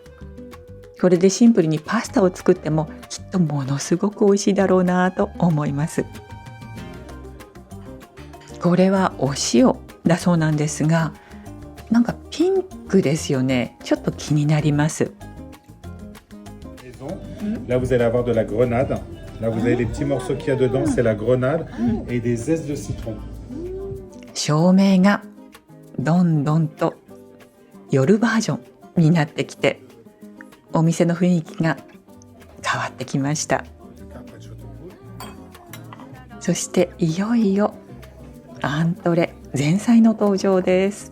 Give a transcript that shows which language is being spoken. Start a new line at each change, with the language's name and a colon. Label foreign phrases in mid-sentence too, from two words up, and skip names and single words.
Japanese: これでシンプルにパスタを作ってもきっとものすごく美味しいだろうなと思います。これはお塩だそうなんですが、なんかピンクですよね。ちょっと気になります。
French: Là, vous allez avoir de la grenade. Là, vous avez les petits morceaux qu'il y a dedans, c'est la grenade et des zestes de citron.
Japanese: 照明がどんどんと夜バージョンになってきて、お店の雰囲気が変わってきました。そしていよいよアントレ前菜の登場です。